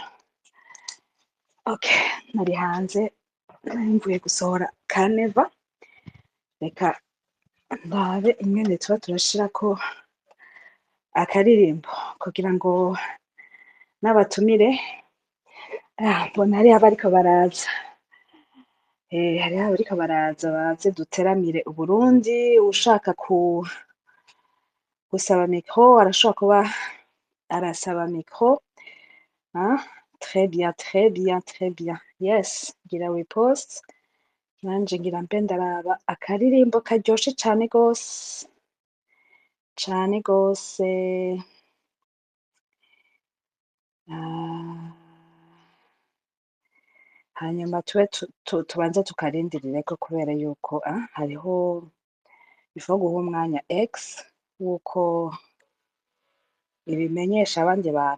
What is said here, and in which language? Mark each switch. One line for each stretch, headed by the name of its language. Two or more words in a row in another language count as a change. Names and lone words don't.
Rundi: Okay, nari hanze mvuye gusohora Caneva, reka ndabe ingene tuba turashirako akaririmbo kugira ngo n'abatumire mbona hariho abariko baraza. Hariho abariko baraza baze duteramire Uburundi. Ushaka gusaba micro arashobora kuba arasaba micro.
French: Très bien.
Rundi: Yes, gira repost, nanje ngira mbe ndaraba akaririmbo karyoshe cane gose. Hanyuma tubanze tukarindirireko kubera yuko hariho bifo guha umwanya X wuko ibimenyesha abandi bantu.